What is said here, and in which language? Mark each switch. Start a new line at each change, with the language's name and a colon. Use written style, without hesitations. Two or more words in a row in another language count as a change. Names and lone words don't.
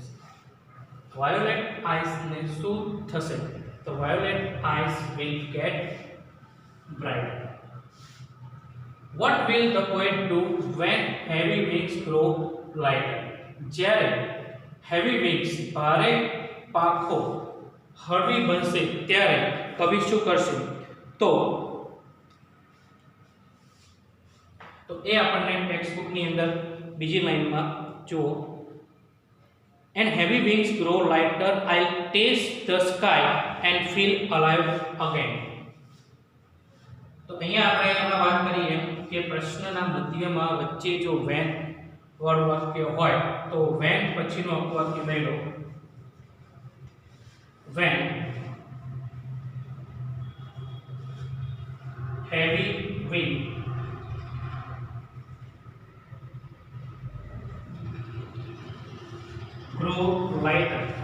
English: Violet eyes
Gujarati: ને શું થશે?
English: તો violet eyes will get bright. What will the poet do when heavy wings grow lighter? જ્યારે heavy wings,
Gujarati: ભારે પાંખો હળવી બનશે ત્યારે કવિ શું કરશે? તો એ આપણને ટેક્સ્ટ બુકની અંદર બીજી લાઈનમાં જુઓ,
English: and heavy wings grow lighter, I taste the sky and feel alive again.
Gujarati: તો અહીંયા આપણે એમાં વાત કરીએ કે પ્રશ્નના મધ્યમાં વચ્ચે જો વેન વાળું વાક્ય હોય તો when પછીનું અપવાક્ય લઈ લો.
English: when heavy wind grow lighter,